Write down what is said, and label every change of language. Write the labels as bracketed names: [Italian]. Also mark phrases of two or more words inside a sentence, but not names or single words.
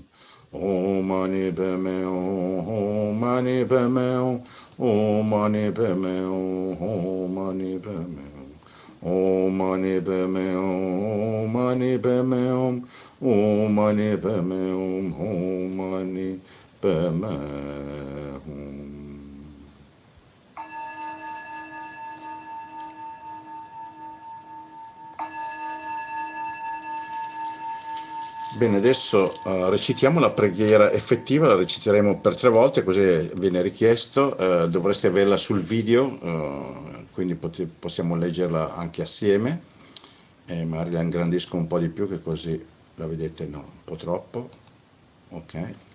[Sanskrit] Om Mani Padme Hum, Mani Padme Hum, Om Mani Padme Hum, Mani Padme Hum. Om Mani Padme Hum, Mani Padme Hum, Om Mani Padme Hum, Om Mani Padme Hum. [Italian] Bene, adesso recitiamo la preghiera effettiva, la reciteremo per 3 volte, così viene richiesto, dovreste averla sul video, quindi possiamo leggerla anche assieme, magari la ingrandisco un po' di più, che così la vedete, no, un po' troppo, ok.